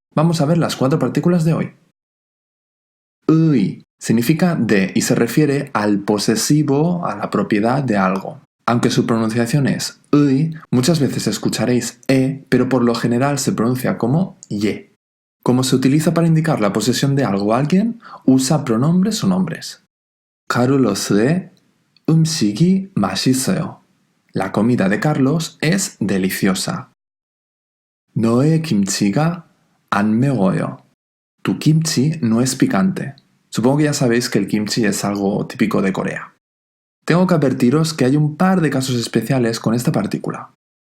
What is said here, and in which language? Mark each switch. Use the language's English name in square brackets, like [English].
[Spanish] Vamos a ver las 4 partículas de hoy. Uy significa de y se refiere al posesivo, a la propiedad de algo. Aunque su pronunciación es uy, muchas veces escucharéis pero por lo general se pronuncia como ye. Como se utiliza para indicar la posesión de algo o alguien, usa pronombres o nombres. [Korean] Carlos의 음식이 맛있어요. [Spanish] La comida de Carlos es deliciosa. [Korean] 너의 김치가 안 매워요. [Spanish] Tu kimchi no es picante. Supongo que ya sabéis que el kimchi es algo típico de Corea. Tengo que advertiros que hay un par de casos especiales con esta partícula.